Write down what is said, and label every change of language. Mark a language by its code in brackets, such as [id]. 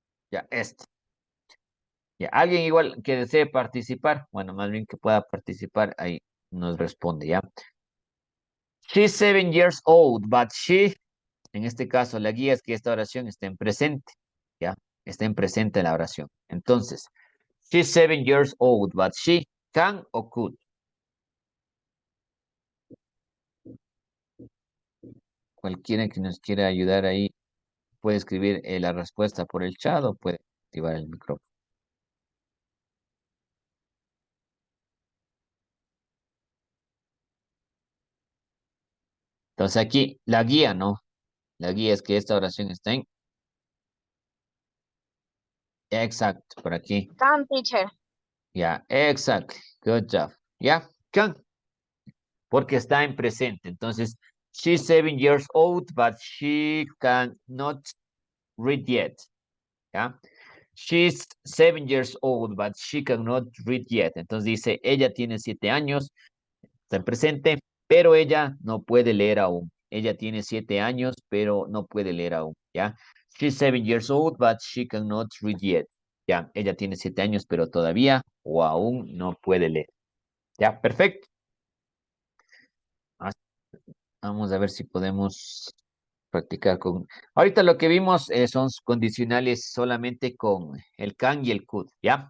[es] Ya, esta. Ya, alguien igual que desee participar, bueno, más bien que pueda participar, ahí nos responde, ¿ya? [en] She's 7 years old, but [es] en este caso, la guía es que esta oración esté en presente, ¿ya? Está en presente la oración. Entonces, [en] she's 7 years old, but she can o could. [es] Cualquiera que nos quiera ayudar ahí puede escribir la respuesta por el chat o puede activar el micrófono. Entonces aquí, la guía, ¿no? La guía es que esta oración está en... Exacto, por aquí. [en] Can, teacher. [es] Ya, [en] exactly. Good job. [es] Ya, can. Porque está en presente. Entonces, [en] she's 7 years old, but she cannot read yet. ¿Ya? She's 7 years old, but she cannot read yet. [es] Entonces dice, ella tiene 7 años, está en presente, pero ella no puede leer aún. Ella tiene 7 años, pero no puede leer aún. ¿Ya? [en] She's 7 years old, but she cannot read yet. [es] Ya, ella tiene 7 años, pero todavía o aún no puede leer. Ya, perfecto. Ah, vamos a ver si podemos practicar con... Ahorita lo que vimos son condicionales solamente con el can y el could, ¿ya?